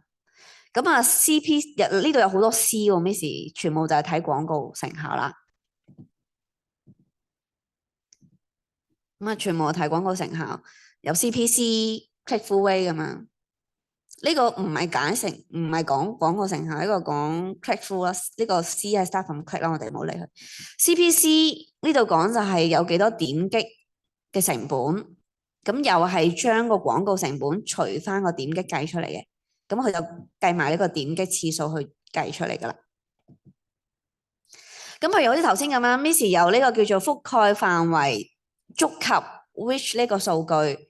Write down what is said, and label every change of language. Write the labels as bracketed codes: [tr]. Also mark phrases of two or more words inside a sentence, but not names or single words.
[yue] 咁啊，CP 呢度有好多 C 喎，Miss 全部就係睇廣告成效啦。咁啊，全部睇廣告成效，有 CPC、 [en] click through rate [yue] 咁樣。呢個唔係解成，唔係講廣告成效，呢個講 [en] click through [yue] 啦。呢個 C 係 [en] start from click [yue] 啦，我哋唔好理佢。CPC 呢度講就係有幾多點擊嘅成本，咁又係將個廣告成本除翻個點擊計出嚟嘅，咁佢就計埋呢個點擊次數去計出嚟噶啦。咁譬如好似頭先咁樣，Miss 有呢個叫做覆蓋範圍觸及 reach 呢個數據。